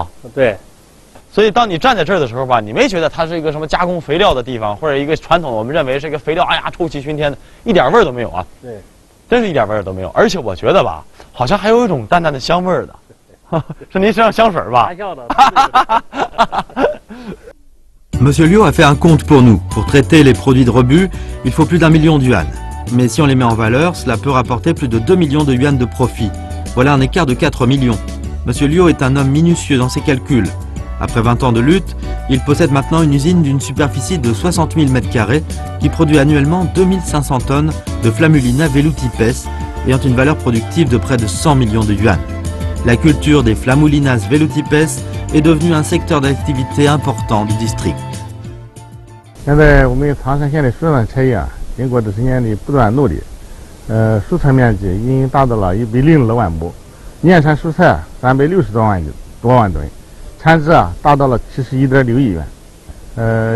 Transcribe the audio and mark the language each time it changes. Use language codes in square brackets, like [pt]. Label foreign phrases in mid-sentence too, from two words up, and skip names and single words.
[zh] 对。所以，当你站在这儿的时候吧，你没觉得它是一个什么加工肥料的地方，或者一个传统我们认为是一个肥料，哎呀，臭气熏天的，一点味儿都没有啊。对，真是一点味儿都没有。而且我觉得吧，好像还有一种淡淡的香味儿的，是您身上香水吧？ [fr] Monsieur Liu a fait un compte pour nous. Pour traiter les produits de rebut, il faut plus d'1 million de yuan. Mais si on les met en valeur, cela peut rapporter plus de 2 millions de yuan de profit. Voilà un écart de 4 millions. Monsieur Liu est un homme minutieux dans ses calculs. Après 20 ans de lutte, il possède maintenant une usine d'une superficie de 60 000 m² qui produit annuellement 2500 tonnes de Flammulina velutipes ayant une valeur productive de près de 100 millions de yuan. La culture des Flammulinas velutipes est devenue un secteur d'activité important du district. [zh] 现在我们苍山县的水产产业经过这10年的不断努力，蔬菜面积已经达到了102万亩，年产蔬菜360多万吨。产值达到了71.6亿元。